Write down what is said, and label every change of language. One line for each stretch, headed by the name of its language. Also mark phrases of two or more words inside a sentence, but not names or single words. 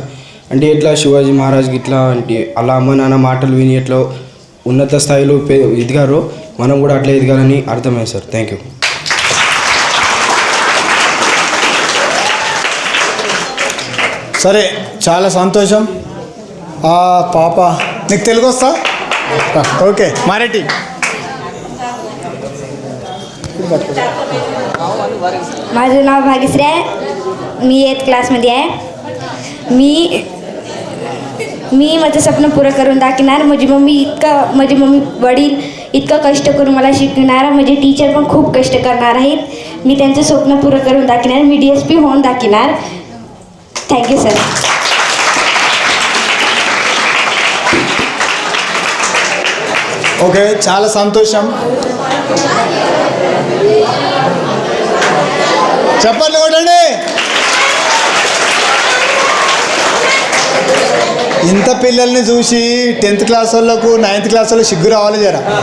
Telugu: అంటే ఎట్లా శివాజీ మహారాజ్కి ఇట్లా అంటే అలా అమ్మ నాన్న మాటలు విని ఎట్లా ఉన్నత స్థాయిలో ఎదిగారో మనం కూడా అట్లా ఎదగాలని అర్థమైంది సార్.
English: thank you.
Telugu: సరే, చాలా సంతోషం. పాప నీకు తెలుగు వస్తా?
Marathi: ओके मराठी माझं नाव भाग्यश्री आहे. मी 8th क्लासमध्ये आहे. मी माझं स्वप्न पुरं करून दाखवणार. माझी मम्मी वडील इतकं कष्ट करून मला शिकवणार. माझे टीचर पण खूप कष्ट करणार आहेत. मी त्यांचं स्वप्न पुरं करून दाखवणार. मी DSP होऊन दाखवणार.
English: thank you sir.
Telugu: ఓకే చాలా సంతోషం. చెప్పండి కొట్టండి. ఇంత పిల్లల్ని చూసి 10th క్లాస్ వాళ్ళకు 9th క్లాస్ వాళ్ళు సిగ్గు రావాలి జరా.